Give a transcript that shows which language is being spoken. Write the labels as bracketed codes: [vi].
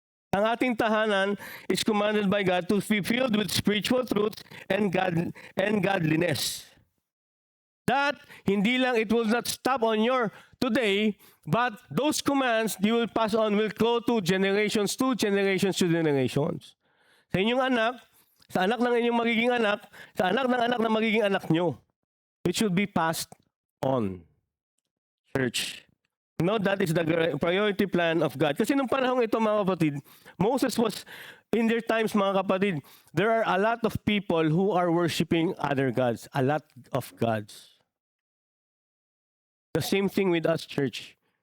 [tl] Ang ating tahanan [en] is commanded by God to be filled with spiritual truth and godliness. That, [tl] hindi lang, [en] it will not stop on your today, but those commands you will pass on will go to generations to generations. [tl] Sa inyong anak, sa anak ng inyong magiging anak, sa anak ng anak na magiging anak nyo. [en] It should be passed on. Church. No, that is the priority plan of God. [tl] Kasi nung panahong ito, mga kapatid, [en] Moses was, in their times, [tl] mga kapatid, [en] there are a lot of people who are worshiping other gods. A lot of gods. The same thing with us, church.